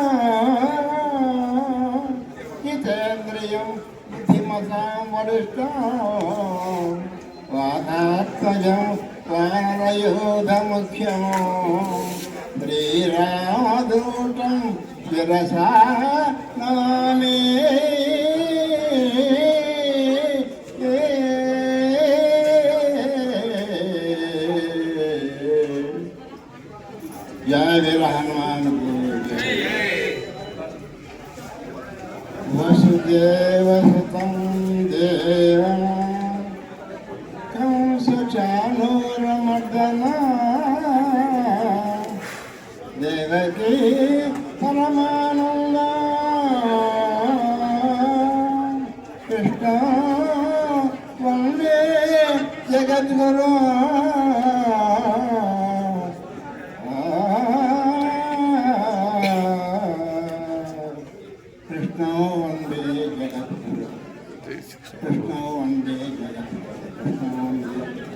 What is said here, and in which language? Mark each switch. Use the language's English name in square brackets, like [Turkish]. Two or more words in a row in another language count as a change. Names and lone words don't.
[Sanskrit] జితేంద్రియం బుద్ధిమతాం వరిష్టం వాతాత్మజం వానరయోధముఖ్యం శ్రీరామదూతం శిరసా నమామి. [Hindi] जय वीर हनुमान [Sanskrit] वसुदेव सुतं देवं कंसचाणूरमर्दना देवकी परमानंदा कृष्ण జగద్గురు కృష్ణ వందే జగద్గురు కృష్ణ వందే జగద్గురు కృష్ణ వందే.